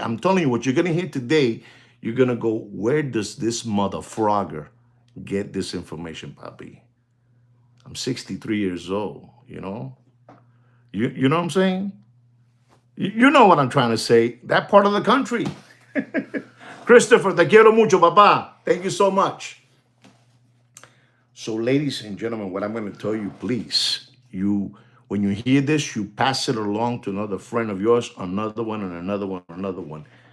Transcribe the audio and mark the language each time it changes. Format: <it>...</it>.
<en>I'm telling you, what you're going to hear today, you're going to go, where does this mother frogger get this information, Papi? I'm 63 years old, You know what I'm saying? You know what I'm trying to say. That part of the country.</en> <es>Christopher, te quiero mucho, papá.</es> <en>Thank you so much. So, ladies and gentlemen, what I'm going to tell you, please, when you hear this, you pass it along to another friend of yours, another one, and another one, another one.</en>